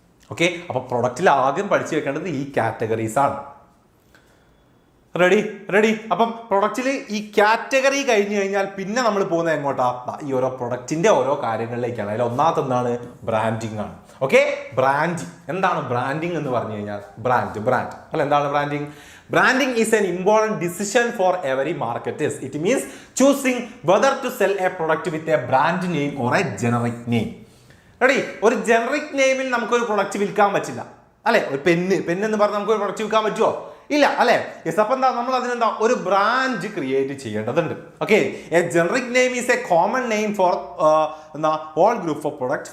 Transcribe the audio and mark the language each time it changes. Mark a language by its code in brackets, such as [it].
[ml] Okay, അപ്പൊ പ്രൊഡക്റ്റിൽ ആദ്യം പഠിച്ചു വെക്കേണ്ടത് ഈ കാറ്റഗറീസ് ആണ്. റെഡി. അപ്പം പ്രൊഡക്റ്റിൽ ഈ കാറ്റഗറി കഴിഞ്ഞു കഴിഞ്ഞാൽ പിന്നെ നമ്മൾ പോകുന്നത് എങ്ങോട്ടാ? ഈ ഓരോ പ്രൊഡക്റ്റിന്റെ ഓരോ കാര്യങ്ങളിലേക്കാണ്. അതിൽ ഒന്നാമത്തെ എന്താണ് ബ്രാൻഡിങ് ആണ്. ഓക്കെ, ബ്രാൻഡിങ് എന്താണ്? ബ്രാൻഡിങ് എന്ന് പറഞ്ഞു കഴിഞ്ഞാൽ ബ്രാൻഡ് അല്ല. എന്താണ് branding? [en] Branding is an important decision for every marketers. It means choosing whether to sell a product with a brand name or a generic name. [ml] Ready, ഒരു generic നെയിമിൽ നമുക്കൊരു product വിൽക്കാൻ പറ്റില്ല അല്ലെ. ഒരു പെന്ന് എന്ന് പറഞ്ഞാൽ നമുക്കൊരു പ്രൊഡക്റ്റ് വിൽക്കാൻ പറ്റുമോ? ഇല്ല അല്ലെ. യെസ്, അപ്പൊ എന്താ നമ്മൾ അതിനെന്താ ഒരു ബ്രാൻഡ് ക്രിയേറ്റ് ചെയ്യേണ്ടതുണ്ട്. [en] Okay, a generic name is a common name for എന്താ all group of product.